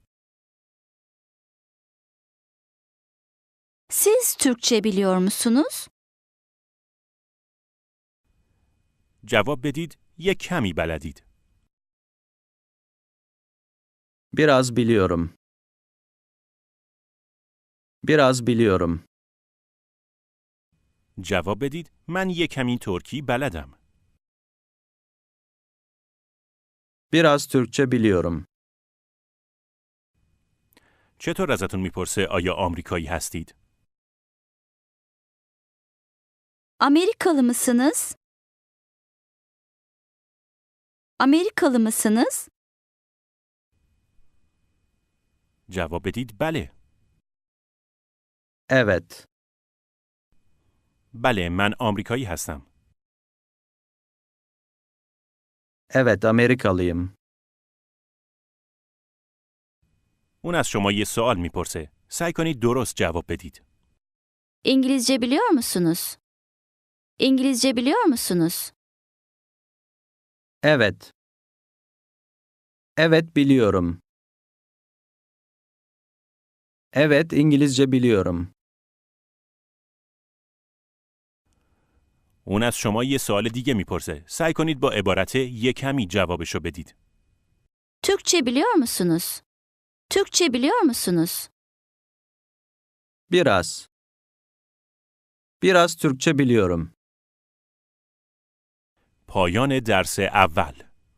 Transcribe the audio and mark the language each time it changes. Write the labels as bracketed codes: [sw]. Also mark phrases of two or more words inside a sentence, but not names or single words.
[tr] Siz Türkçe biliyor musunuz? [fa] جواب بدید یک کمی بلدید. [tr] Biraz biliyorum. Biraz biliyorum. [fa] جواب بدید من یک کمی ترکی بلدم. [tr] Biraz Türkçe biliyorum. [fa] چطور ازتون میپرسه آیا آمریکایی هستید؟ [tr] Amerikalı mısınız? Amerikalı mısınız? [fa] جواب بدید بله. [tr] Evet. [fa] بله من آمریکایی هستم. [tr] Evet, Amerikalıyım. [fa] اون از شما یه سوال میپرسه. سعی کنید درست جواب بدید. [tr] İngilizce biliyor musunuz? İngilizce biliyor musunuz? Evet. Evet, biliyorum. Evet, İngilizce biliyorum. [fa] اون از شما یه سوال دیگه میپرسه. سعی کنید با عبارت یه کمی جوابشو بدید. [tr] Türkçe biliyor musunuz? Türkçe biliyor musunuz? Biraz. Biraz Türkçe biliyorum. [fa] پایان درس اول